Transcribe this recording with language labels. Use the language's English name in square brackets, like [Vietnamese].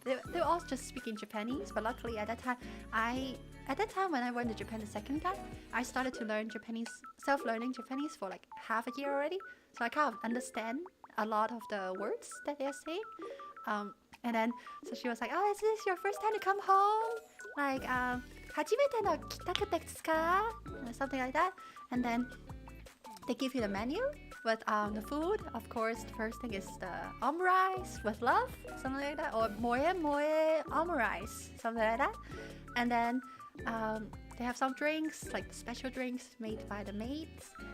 [English] They were all just speaking Japanese, but luckily at that time when I went to Japan the second time, I started to learn Japanese, self-learning Japanese for like half a year already. So I kind of understand a lot of the words that they're saying. And then so she was like, "Oh, is this your first time to come home? [Japanese] Like, 初めての帰宅ですか?" [English] Something like that. And then they give you the menu with the food. Of course, the first thing is the omurice with love, something like that, or moe omurice, something like that. And then they have some drinks, like special drinks made by the maids.